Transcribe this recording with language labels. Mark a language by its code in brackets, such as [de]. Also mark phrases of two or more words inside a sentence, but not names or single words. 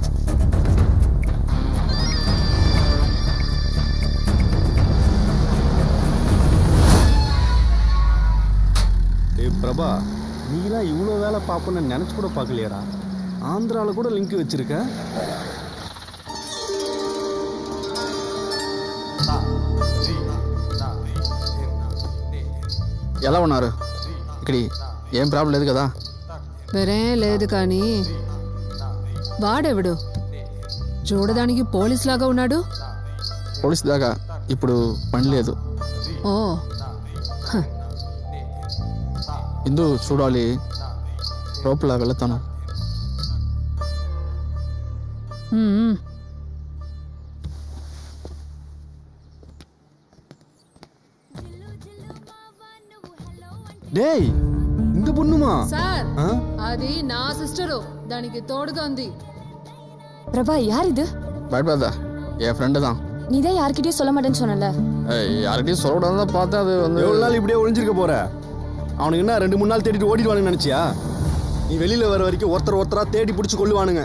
[ta] ஏய் பிரபா, நீலாம் இவ்வளோ வேலை பார்ப்போன்னு நினச்சி கூட பார்க்கலையாடா. ஆந்திராவில் கூட லிங்க் வச்சிருக்க. [te] ఎలా ఉన్నారు? ఇక్కడ ఏం ప్రాబ్లం లేదు కదా? వేరేం లేదు కానీ వాడెవడు చూడడానికి పోలీస్ లాగా ఉన్నాడు. పోలీస్ దాకా ఇప్పుడు పని లేదు. ఓ ఇందు చూడాలి, లోపల వెళ్తాను. [ta] டேய் இந்த பொண்ணுமா? [te] సార్ అది నా సిస్టరు, దానికి తోడుగా ఉంది. [ta] பிரபா யார் இது? பயப்படாத, என் ஃப்ரெண்டு தான். நீ தான் யார்கிட்டயும் சொல்ல மாட்டேன்னு சொன்னல. யார்கிட்டயும் சொல்லக்கூடாதுன்னு தான் பார்த்தேன். அது வந்து எவ்வளோ நாள் இப்படியே ஒளிஞ்சிருக்க போற? அவனுக்கு என்ன 2-3 நாள் தேடிட்டு ஓடிடுவானுன்னு நினைச்சியா? நீ வெளியில வர வரைக்கும் ஒருத்தரா தேடி பிடிச்சி கொள்ளுவானுங்க.